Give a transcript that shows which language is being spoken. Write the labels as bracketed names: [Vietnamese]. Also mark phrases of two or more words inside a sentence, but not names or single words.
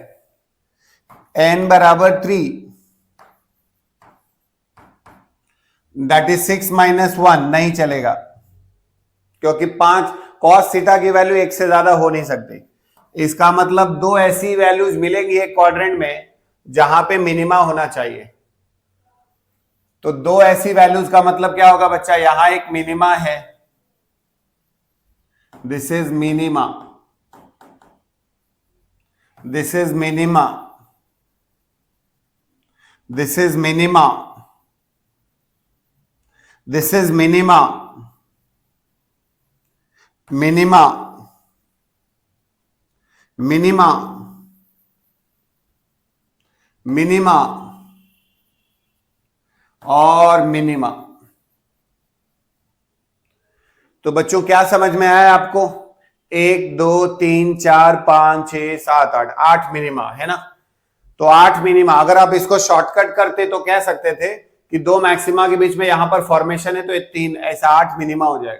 [Hindi] n बराबर 3, [English] that is 6 minus 1 [Hindi] नहीं चलेगा, क्योंकि 5 cos थीटा की वैल्यू 1 से ज्यादा हो नहीं सकती। इसका मतलब दो ऐसी वैल्यूज मिलेंगी एक क्वाड्रेंट में जहां पे मिनिमा होना चाहिए। तो दो ऐसी वैल्यूज का मतलब क्या होगा बच्चा, यहां एक मिनिमा है, [English] this is minima, this is minima, this is minima, this is minima, minima, minima, minima और मिनिमा। [Hindi] तो बच्चों क्या समझ में आया आपको, 1 2 3 4 5 6 7 8, 8 मिनिमा है ना। तो 8 मिनिमा, अगर आप इसको शॉर्टकट करते तो कह सकते थे कि दो मैक्सिमा के बीच में यहां पर फॉर्मेशन है तो ये 3, ऐसा 8 मिनिमा हो जाएगा।